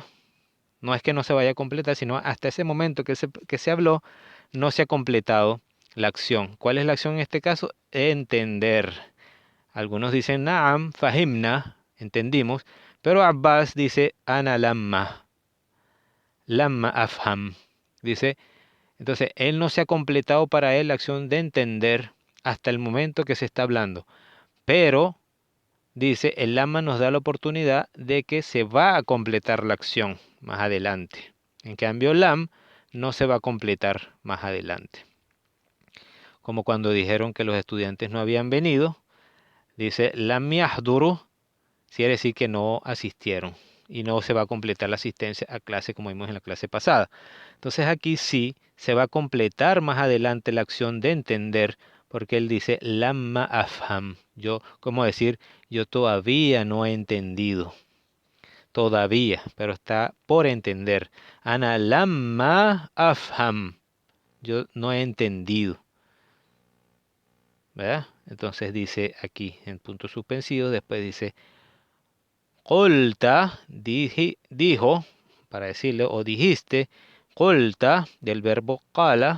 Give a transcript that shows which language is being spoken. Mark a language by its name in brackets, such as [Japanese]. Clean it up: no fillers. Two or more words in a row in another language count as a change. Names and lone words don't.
[Spanish] No es que no se vaya a completar, sino hasta ese momento que se habló, no se ha completado la acción. ¿Cuál es la acción en este caso? Entender. Algunos dicen [Arabic] نعم، فهمنا, [Spanish] entendimos, pero Abbas dice [Arabic] أنا لمّا، لمّا أفهم. [Spanish] Dice, entonces, él no se ha completado para él la acción de entender hasta el momento que se está hablando. Pero, dice, el lamma nos da la oportunidad de que se va a completar la acción más adelante. En cambio, lam no se va a completar más adelante. Como cuando dijeron que los estudiantes no habían venido, dice [Arabic] لم يحضروا, [Spanish] quiere decir que no asistieron y no se va a completar la asistencia a clase como vimos en la clase pasada. Entonces aquí sí se va a completar más adelante la acción de entender, porque él dice [Arabic] لمّا أفهم. [Spanish] Yo, ¿cómo decir? Yo todavía no he entendido. Todavía, pero está por entender. [Arabic] أنا لمّا أفهم. [Spanish] Yo no he entendido. ¿Verdad? Entonces dice aquí en puntos suspensivos, después dice Qulta, dijo, para decirle, o dijiste, qulta, del verbo qala.